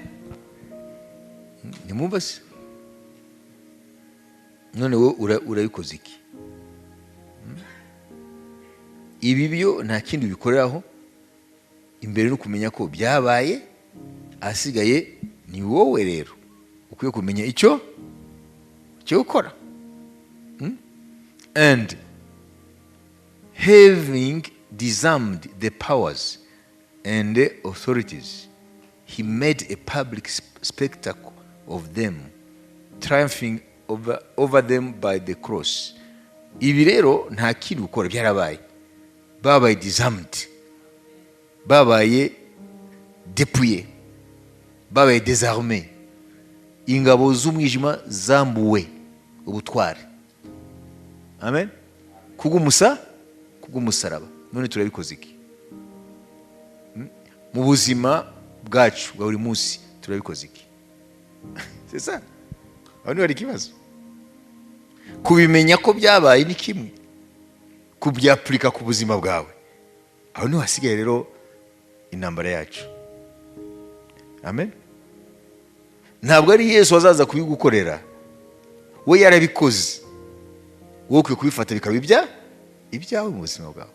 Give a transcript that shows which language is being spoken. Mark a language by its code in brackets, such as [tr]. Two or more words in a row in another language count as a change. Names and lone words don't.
[rw] Nimumva se none wowe urabikoze iki? Ibi byo nta kindi bikoreraho imbere no kumenya ko byabaye, asigaye ni wowe rero ukwiye kumenya icyo gukora. [en] And having disarmed the powers and the authorities, he made a public spectacle of them, triumphing over them by the cross. [rw] Ibi rero nta kindi gukora, byarabaye. Babaye disarmed, babaye dépouillé, babaye désarmé. Ingabo z'umwijima zambuwe ubutware. Amen. Kubw'umusaraba. None turabikoze iki? Mu buzima bwacu bwa buri munsi turabikoze iki? [fr] C'est ça. [rw] Hano hari ikibazo. Kubimenya ko byabaye ni kimwe, kubyapurika ku buzima bwawe, aho niho hasigaye rero intambara yacu. Amen. Ntabwo ari Yesu azaza kubigukorera, we yarabikoze, wowe ukwiye kubifata bikaba ibyawe mu buzima bwawe.